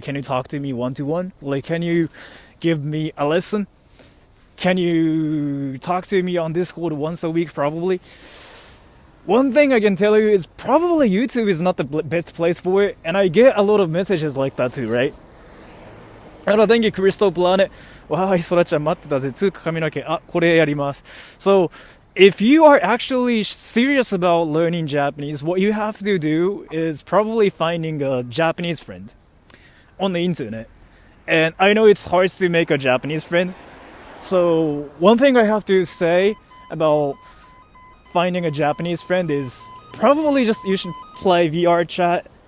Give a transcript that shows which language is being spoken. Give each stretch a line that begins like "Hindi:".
English: Can you talk to me one to one? Like, can you give me a lesson? Can you talk to me on Discord once a week, probably?" One thing I can tell you is probably YouTube is not the best place for it, and I get a lot of messages like that too, right? Thank you, Crystal Planet.
Japanese: わーい、そらちゃん待ってたぜ。つうか髪の毛。あ、これやります。
English: So, if you are actually serious about learning Japanese, what you have to do is probably finding a Japanese friend on the internet. And I know it's hard to make a Japanese friend. So, one thing I have to say about finding a Japanese friend is probably just you should play VR chat.